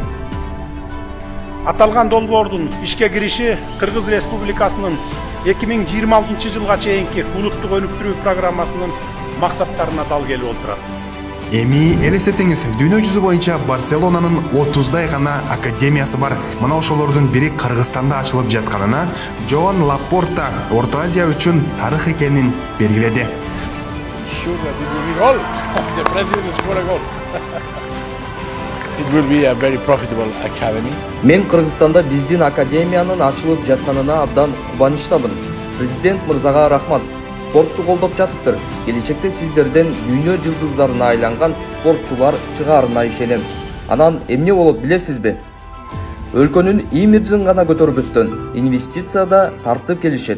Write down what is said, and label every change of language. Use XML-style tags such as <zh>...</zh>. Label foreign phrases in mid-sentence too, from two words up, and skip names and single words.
<ky>Аталган долбоордун ишке кириши Кыргыз Республикасынын 2026 жылга чейинки улуттук өнүктүрүү программасынын максаттарына дал келип отурат. Эми элестетиңиз, дүйнө жүзү боюнча Барселонанын 30дай гана академиясы бар. Мына ошолордун бири Кыргызстанда ачылып жатканына Жоан Лапорта Орто Азия үчүн тарых экенин белгиледи.</ky> <en>The president is scored a goal. It will be a very profitable academy.</en> <ky>Мен Кыргызстанда биздин академиянын ачылып жатканына абдан кубанычтамын. Президент мырзага рахмат. Спортту колдоп жатыптыр. Келечекте сиздерден дүйнө жылдыздарына айланган спортчулар чыгаарына ишенем. Анан эмне болот билесизби? Өлкөнүн имиджин гана көтөрбөстөн инвестиция да тартып келишет.</ky>